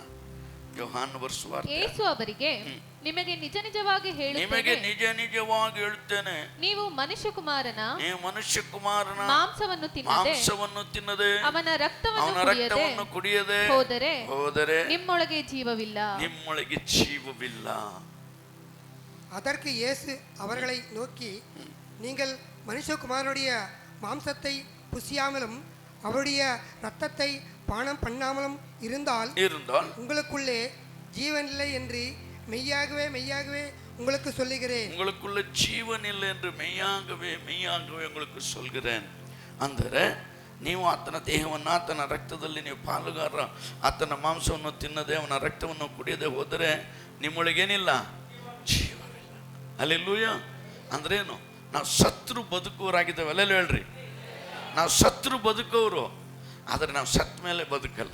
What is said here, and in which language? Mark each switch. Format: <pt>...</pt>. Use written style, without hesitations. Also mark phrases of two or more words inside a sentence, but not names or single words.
<kn>ಯೋಹಾನ ಬರೆದ ಸುವಾರ್ತೆ. ಯೇಸು ಅವರಿಗೆ, ನಿಮಗೆ ನಿಜ ನಿಜವಾಗಿ ಹೇಳುತ್ತೇನೆ, ನೀವು ಮನುಷ್ಯಕುಮಾರನ ಮಾಂಸವನ್ನು ತಿನ್ನದೆ ಅವನ ರಕ್ತವನ್ನು ಕುಡಿಯದೆ ಹೋದರೆ ನಿಮ್ಮೊಳಗೆ ಜೀವವಿಲ್ಲ.</kn> <ta>அதற்கு இயேசு அவர்களை நோக்கி, நீங்கள் மனுஷகுமாரனுடைய மாம்சத்தை புசியாமலும் அவருடைய இரத்தத்தை பானம் பண்ணாமலும் இருந்தால் உங்களுக்குள்ளே ஜீவன் இல்லை என்று மெய்யாகவே மெய்யாகவே உங்களுக்கு சொல்லுகிறேன். உங்களுக்குள்ள ஜீவன் இல்லை என்று மெய்யாகவே மெய்யாகவே உங்களுக்கு சொல்கிறேன்.</ta> <kn>ಅಂದರೆ ನೀವು ಆತನ ದೇಹವನ್ನು, ಆತನ ರಕ್ತದಲ್ಲಿ ನೀವು ಪಾಲುಗಾರ, ಆತನ ಮಾಂಸವನ್ನು ತಿನ್ನದೆ ಅವನ ರಕ್ತವನ್ನು ಕುಡಿಯದೆ ಹೋದರೆ ನಿಮ್ಮೊಳಗೇನಿಲ್ಲ, ಜೀವವಿಲ್ಲ. ಹಲ್ಲೆಲೂಯ. ಅಂದ್ರೇನು? ನಾವು ಸತ್ರು ಬದುಕುವರಾಗಿದ್ದೇವೆ. ಅಲ್ಲೆಲ್ಲ ಹೇಳ್ರಿ, ನಾವು ಸತ್ರು ಬದುಕೋರು, ಆದರೆ ನಾವು ಸತ್ ಮೇಲೆ ಬದುಕಲ್ಲ.</kn>